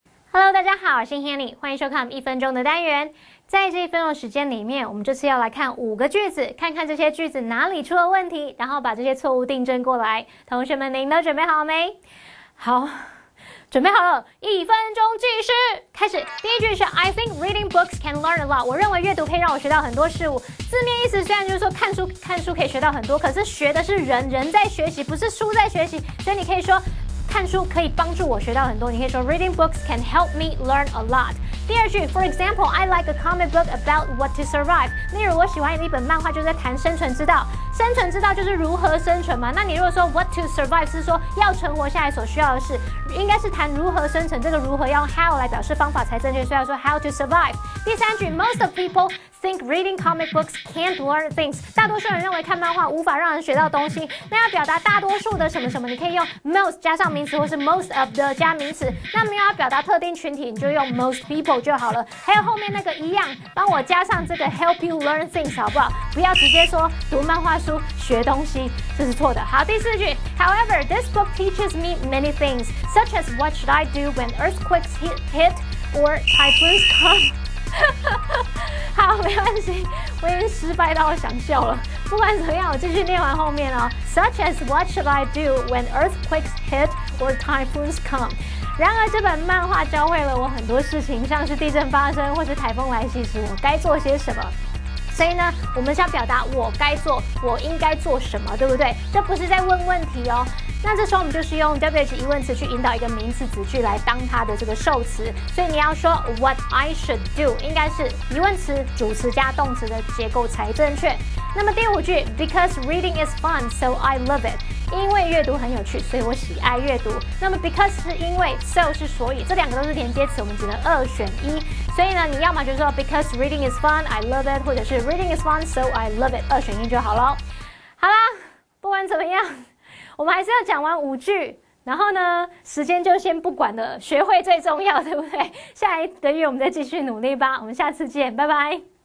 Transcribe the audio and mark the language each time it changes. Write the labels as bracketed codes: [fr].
[zh] Hello， 大家好，我是 Hanny， 欢迎收看1分钟的单元。在这1分钟的时间里面，我们这次要来看5个句子，看看这些句子哪里出了问题，然后把这些错误订正过来。同学们，您都准备好没？好，准备好了，1分钟计时，开始。第一句是 [en] I think reading books can learn a lot。 [zh] 我认为阅读可以让我学到很多事物。字面意思虽然就是说看书可以学到很多，可是学的是人在学习，不是书在学习，所以你可以说。看书可以帮助我学到很多，你可以说 [en] Reading books can help me learn a lot。 [zh] 第二句 [en] For example, I like a comic book about what to survive。 [zh] 例如我喜欢一本漫画，就是在谈生存之道。生存之道就是如何生存嘛。那你如果说 what to survive 是说要存活下来所需要的事，应该是谈如何生存。这个如何要 how 来表示方法才正确，所以要说 how to survive。第三句 [en] Most of people think reading comic books can't learn things。 [zh] 大多数人认为看漫画无法让人学到东西。那要表达大多数的什么什么，你可以用 most 加上名词，或是 most of 的加名词。那没有要表达特定群体，你就用 most people 就好了。还有后面那个一样，帮我加上这个 [en] help you learn things [zh] 好不好？不要直接说读漫画书学东西，这是错的。好，第四句 [en] However, this book teaches me many things, such as what should I do when earthquakes hit or typhoons come [zh] 好，没关系，我已经失败到想笑了。不管怎么样，我继续念完后面哦。 [en] Such as what should I do when earthquakes hit or typhoons come？ [zh] 然而，这本漫画教会了我很多事情，像是地震发生或是台风来袭时，我该做些什么。所以呢，我们想表达我该做，我应该做什么，对不对？这不是在问问题哦。那这时候我们就是用 WH 疑问词去引导一个名词子句来当它的这个受词，所以你要说 [en] What I should do [zh] 应该是疑问词主词加动词的结构才正确。那么第5句 [en] Because reading is fun, so I love it。 [zh] 因为阅读很有趣，所以我喜爱阅读。那么 because 是因为 so 是所以，这两个都是连接词，我们只能2选1。所以呢，你要么就说 [en] Because reading is fun, I love it， [zh] 或者是 [en] Reading is fun, so I love it， [zh] 2选1就好了。好啦，不管怎么样，我们还是要讲完5句。然后呢，时间就先不管了，学会最重要，对不对？下1个月我们再继续努力吧。我们下次见，拜拜。